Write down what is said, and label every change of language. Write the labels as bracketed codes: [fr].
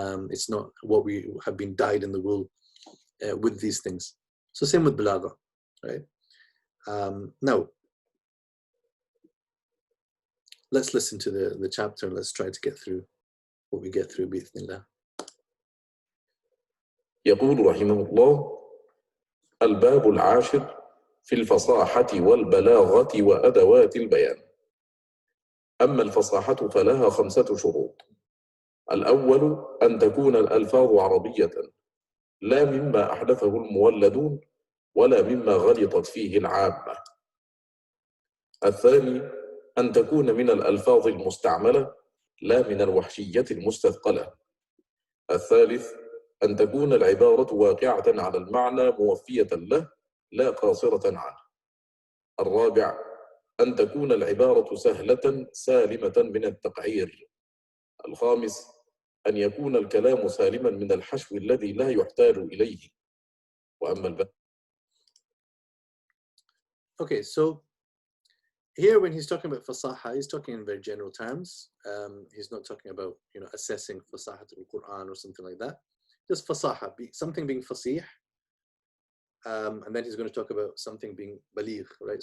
[en] It's not what we have been dyed in the wool with these things. So same with balagha, right? Now, let's listen to the chapter and let's try to get through what we get through [ar] بإذن الله. يقول رحمه الله: الباب العاشر في الفصاحة والبلاغة وأدوات البيان. أما الفصاحة فلها 5 شروط. الأول أن تكون الألفاظ عربية، لا مما أحدثه المولدون ولا مما غلطت فيه العامة. الثاني أن تكون من الألفاظ المستعملة، لا من الوحشية المستثقلة. الثالث أن تكون العبارة واقعة على المعنى موفية له، لا قاصرة عنه. الرابع أن تكون العبارة سهلة سالمة من التقعير. الخامس أن يكون الكلام سالما من الحشو الذي لا يحتاج إليه. وأما [en] Okay, so here when he's talking about fasaha, he's talking in very general terms. He's not talking about, assessing fasahat al-Quran or something like that. Just fasaha, something being fasih. And then he's going to talk about something being baligh, right?